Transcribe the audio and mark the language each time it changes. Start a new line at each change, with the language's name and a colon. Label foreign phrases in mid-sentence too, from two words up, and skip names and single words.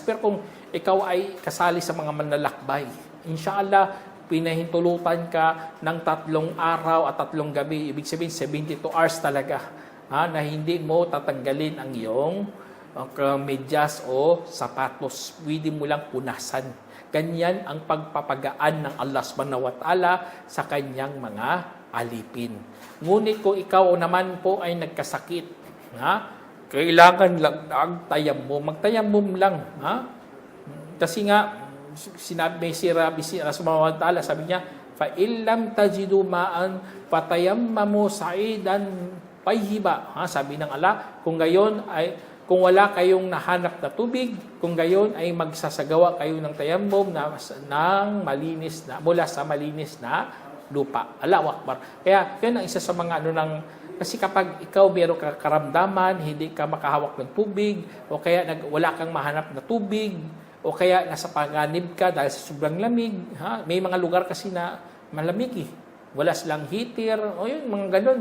Filipino: Pero kung ikaw ay kasali sa mga manlalakbay, inshallah, pinahintulutan ka ng 3 araw at 3 gabi, ibig sabihin 72 hours talaga, na hindi mo tatanggalin ang iyong medyas o sapatos. Pwede mo lang punasan. Ganyan ang pagpapagaan ng Allah
Arabic: سبحانه وتعالى
Filipino: sa kanyang mga alipin. Ngunit kung ikaw naman po ay nagkasakit, kailangan lang ang tayammum. Magtayammum lang. Kasi nga, sinabi si Rabbi
Arabic: سبحانه وتعالى,
Filipino: sabi niya,
Arabic: فَإِلَّمْ تَجِدُوا مَاءً فَتَيَمَّمُوا صَعِيدًا طَيِّبًا.
Filipino: Sabi ng Allah, kung wala kayong nahanap na tubig, kung gayon ay magsasagawa kayo ng tayammum ng malinis na, mula sa malinis na lupa.
Arabic: الله أكبر.
Filipino: Kaya yan ang isa sa mga kasi kapag ikaw meron ka karamdaman, hindi ka makahawak ng tubig, o kaya wala kang mahanap na tubig, o kaya nasa panganib ka dahil sa sobrang lamig, may mga lugar kasi na malamig wala silang heater, o yun, mga ganun.